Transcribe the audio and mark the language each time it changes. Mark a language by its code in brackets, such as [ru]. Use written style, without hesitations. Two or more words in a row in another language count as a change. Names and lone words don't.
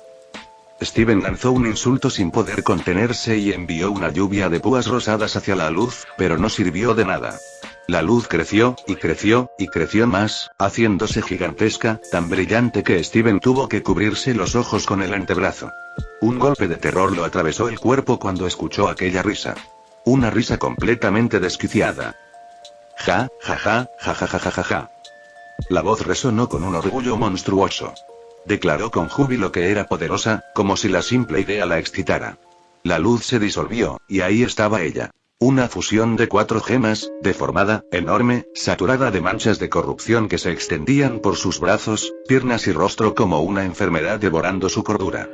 [es] Steven lanzó un insulto sin poder contenerse y envió una lluvia de púas rosadas hacia la luz, pero no sirvió de nada. La luz creció, y creció, y creció más, haciéndose gigantesca, tan brillante que Steven tuvo que cubrirse los ojos con el antebrazo. Un golpe de terror lo atravesó el cuerpo cuando escuchó aquella risa. Una risa completamente desquiciada. Ja, ja, ja, ja, ja, ja, ja, ja, ja. La voz resonó con un orgullo monstruoso. Declaró con júbilo que era poderosa, como si la simple idea la excitara. La luz se disolvió, y ahí estaba ella. Una fusión de 4 gemas, deformada, enorme, saturada de manchas de corrupción que se extendían por sus brazos, piernas y rostro como una enfermedad devorando su cordura.